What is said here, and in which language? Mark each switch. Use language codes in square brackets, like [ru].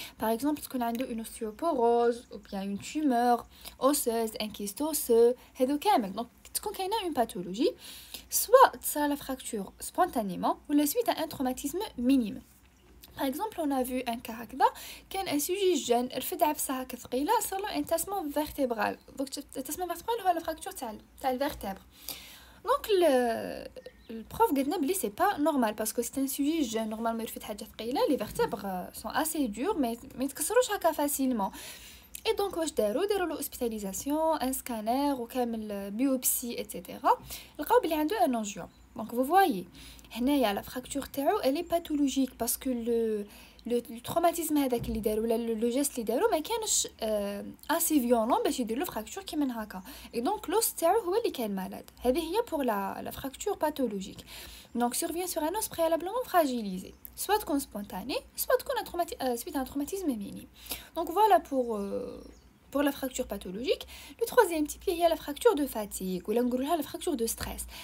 [fr] Par exemple, parce qu'on a une ostéoporose ou bien une tumeur osseuse, un kyste osseux, donc quand il y a une pathologie, soit ça la fracture spontanément ou la suite à un traumatisme minime. Par exemple, on a vu un cas كان un sujet jeune [ar] رفد عفسه هكا ثقيله صار له [fr] انتاسمون فيرتيبرال. Donc الانتاسمون فيرتيبرال [ar] هو [fr] la fracture [ar] تاع [fr] الفرتبر. Donc le prof [ar] قالنا بلي [fr] c'est pas normal parce que c'est un sujet jeune. Normalement [ar] يرفد حاجه ثقيله, [fr] les vertèbres sont assez dures mais [ar] ما يتكسروش هكا [fr] facilement. et donc [ar] واش داروا [fr] l'hospitalisation un scanner وكامل biopsie etc. [ar] لقاو بلي عنده un angiome. [fr] Donc vous voyez [ar] هنايا [fr] la fracture [ar] تاعو [fr] elle est pathologique parce que le traumatisme [ar] هذاك اللي داروا ولا لو جيست اللي داروا ما كانش [fr] assez violent [ar] باش يدير له fracture كيما هكا [fr] et donc l'os [ar] تاعو هو اللي كان malade. هذه هي [fr] pour la fracture pathologique. Donc survient sur un os préalablement fragilisé, soit qu'on spontané, soit qu'on a suite à un traumatisme minime. Donc voilà pour la fracture pathologique. Le troisième type, il y a la fracture de fatigue ou la fracture de stress.